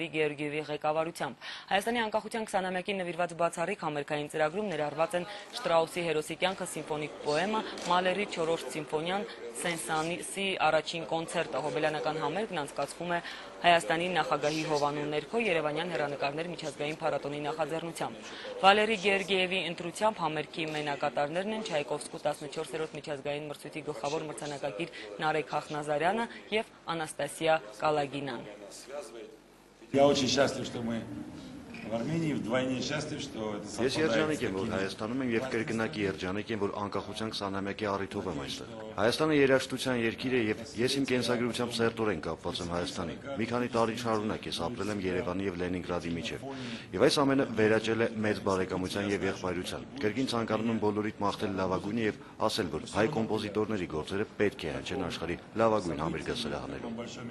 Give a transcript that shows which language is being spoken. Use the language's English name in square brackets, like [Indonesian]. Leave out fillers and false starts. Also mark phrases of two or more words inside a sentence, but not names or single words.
[Armenian] Գեորգիևի ղեկավարությամբ։ Հայաստանի անկախության 21-ին նվիրված բացառիկ համերգային ծրագրում ներառված են Շտրաուսի հերոսի կյանքը սիմֆոնիկ պոեմը, Մալերի 4-րդ սիմֆոնիան, Սեն-Սանսի առաջին կոնցերտը։ Հոբելյանական համերգն անցկացվում է Հայաստանի նախագահի հովանու ներքո Երևանյան հեռանկարներ միջազգային փառատոնի նախաձեռնությամբ։ Վալերի Գեորգիևի ընտրությամբ համերգի մենակատարներն են Չայկովսկու 14-րդ միջազգային մրցույթի գլխավոր մրցանակակիր Նարեկ Խախնազարյանը եւ Անաստասիա Կալագինան։ [Russian] Я очень счастлив, что мы в Армении, вдвойне счастлив, что это [Armenian] Ես երջանիկ եմ, որ Հայաստանում եմ եւ կրկնակի երջանիկ եմ, որ անկախության 20-ամյակի առիթով եմ այստեղ։ Հայաստանը երաժշտության երկիր է եւ ես իմ կենսագրությամբ սերտորեն կապված եմ Հայաստանին։ Մի քանի տարի շարունակ ես ապրել եմ Երևանի եւ Լենինգրադի միջեւ։ Եվ այս ամենը վերաճել է մեծ բարեկամության եւ եղբայրության։ Կրկին ցանկանում եմ բոլորիդ մաղթել լավագույնը եւ ասել, որ հայ կոմպոզիտորների գործերը պետք է հնչեն աշխարհի լավագույն համերգասրահներում։